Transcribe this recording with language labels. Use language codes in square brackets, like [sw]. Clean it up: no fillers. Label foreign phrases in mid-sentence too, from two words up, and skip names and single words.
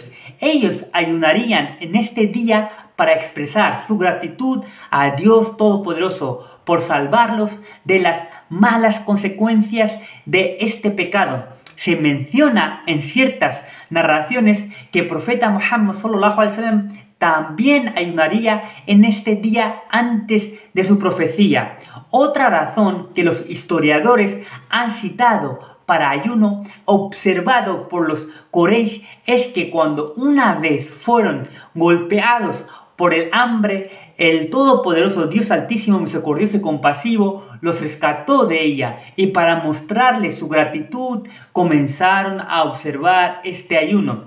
[es] Ellos ayunarían en este día para expresar su gratitud a Dios Todopoderoso por salvarlos de las malas consecuencias de este pecado. Se menciona en ciertas narraciones que el profeta Muhammad [ar] صلى الله عليه وسلم [es] también ayunaría en este día antes de su profecía. Otra razón que los historiadores han citado para ayuno observado por los Quraysh es que cuando una vez fueron golpeados por el hambre, el Todopoderoso Dios Altísimo, misericordioso y compasivo los rescató de ella, y para mostrarles su gratitud comenzaron a observar este ayuno.